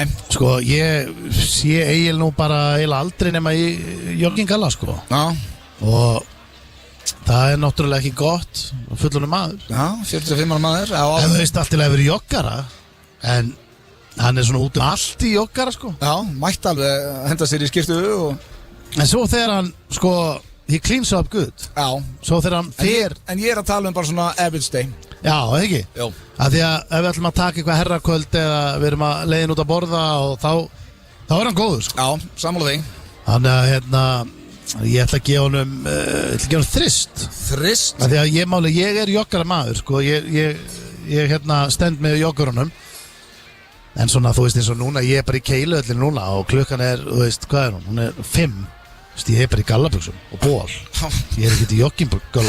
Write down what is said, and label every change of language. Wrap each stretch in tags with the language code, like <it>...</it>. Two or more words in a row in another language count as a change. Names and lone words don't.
<is>sko ég sé Egil nú bara eiginlega aldrei nema í joggingalla sko og það er náttúrulega ekki gott fullunum maður 45 ára maður en þú veist alltaf að vera joggara en hann er svona út allt í joggara sko mætti alveg henda sér í skyrtu en svo þegar hann sko</is> <en>he cleans up good</en> <is>svo þegar hann fer en ég er að tala bara svona average day ekki að því að ef við ætlum að taka eitthvað herrakvöld eða við erum að leiðin út að borða og þá er hann góður sko sammála þig þannig að ég ætla að gefa honum þrist að því að ég er joggara maður sko ég stend með joggarunum en svona þú veist eins og núna ég er bara í keiluöllin núna og klukkan er þú veist hvað er hún er 5 ég er bara í gallabuxum og ból ég er ekkert í joggingbuxum</is>